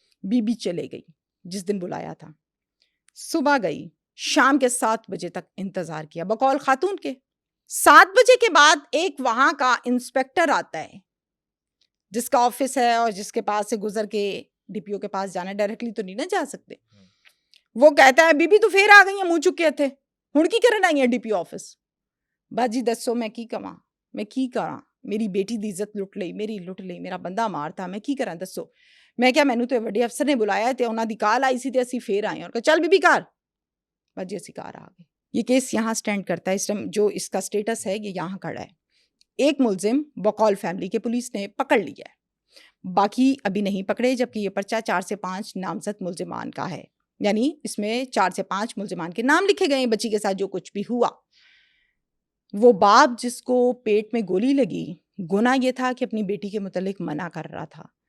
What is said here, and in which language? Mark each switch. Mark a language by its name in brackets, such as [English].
[Urdu] Be be چلے گئی جس دن بلایا تھا. صبح گئی, شام کے 7 بجے تک انتظار کیا بقول خاتون کے. 7 بجے کے بعد ایک وہاں کا انسپیکٹر آتا ہے جس کا آفس ہے اور جس کے پاس سے گزر کے ڈی پی او کے پاس جانا, ڈائریکٹلی تو نہیں نہ جا سکتے. وہ کہتا ہے بی بی تو پھر آ گئی ہیں, [Punjabi] منہ چکے تھے, ہن کی کرن آئی ہیں ڈی پی او آفس. باجی دسو میں کی کواں, میں کی کراں, میری بیٹی دی عزت لٹ لئی, میری لٹ لئی, میرا بندہ مار تھا, میں کی کراں دسو. میں کیا, مینوں تے وڈے افسر نے بلایا تے انہاں دی کال آئی سی تے اسی پھر آئے اور کہ چل بی بی کار. باجی اسی کار آ گئے. [Urdu] یہ کیس یہاں سٹینڈ کرتا ہے اس ٹائم, جو اس کا سٹیٹس ہے یہ یہاں کھڑا ہے. ایک ملزم بقول فیملی کے پولیس نے پکڑ لیا ہے, باقی ابھی نہیں پکڑے, جبکہ یہ پرچہ 4 سے 5 نامزد ملزمان کا ہے. یعنی اس میں 4 سے 5 ملزمان کے نام لکھے گئے ہیں. بچی کے ساتھ جو کچھ بھی ہوا, وہ باپ جس کو پیٹ میں گولی لگی, گناہ یہ تھا کہ اپنی بیٹی کے متعلق منع کر رہا تھا.